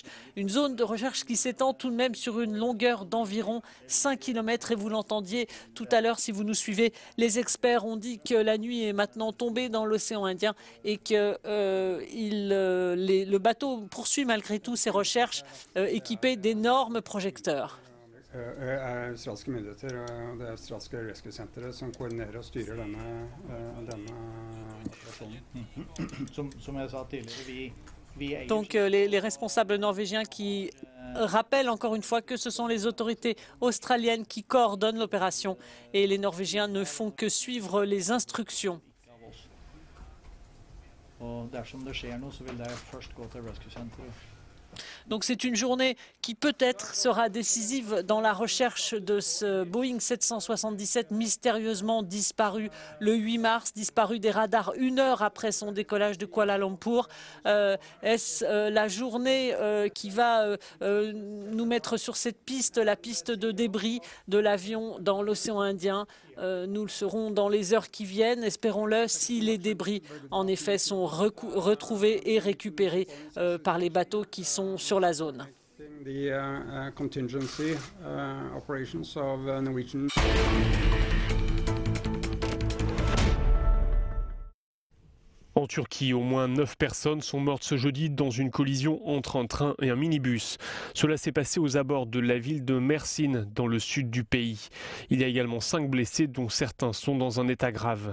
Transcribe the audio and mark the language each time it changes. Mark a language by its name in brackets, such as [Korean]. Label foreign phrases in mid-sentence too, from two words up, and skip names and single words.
[French] Une zone de recherche qui s'étend tout de même sur une longueur d'environ 5 km. Et vous l'entendiez tout à l'heure si vous nous suivez, les experts ont dit que la nuit est maintenant tombée dans l'océan Indien et que le bateau poursuit malgré tout ses recherches équipé d'énormes projecteurs. [Norwegian] Australske myndigheter og det australske rescue-senteret som koordinerer og styrer denne operasjonen. Som jeg sa tidligere, [French] Donc les responsables norvégiens qui rappellent encore une fois que ce sont les autorités australiennes qui coordonnent l'opération et les Norvégiens ne font que suivre les instructions. [Norwegian] Og dersom det skjer noe, så vil det først gå til rescue-senteret. [French] Donc c'est une journée qui peut-être sera décisive dans la recherche de ce Boeing 777 mystérieusement disparu le 8 mars, disparu des radars 1 heure après son décollage de Kuala Lumpur. Est-ce la journée qui va nous mettre sur cette piste, la piste de débris de l'avion dans l'océan Indien? Nous le saurons dans les heures qui viennent, espérons-le, si les débris en effet sont retrouvés et récupérés par les bateaux qui sont sur la zone. [English] The contingency operations of Norwegian. [French] En Turquie, au moins 9 personnes sont mortes ce jeudi dans une collision entre un train et un minibus. Cela s'est passé aux abords de la ville de Mersin, dans le sud du pays. Il y a également 5 blessés, dont certains sont dans un état grave.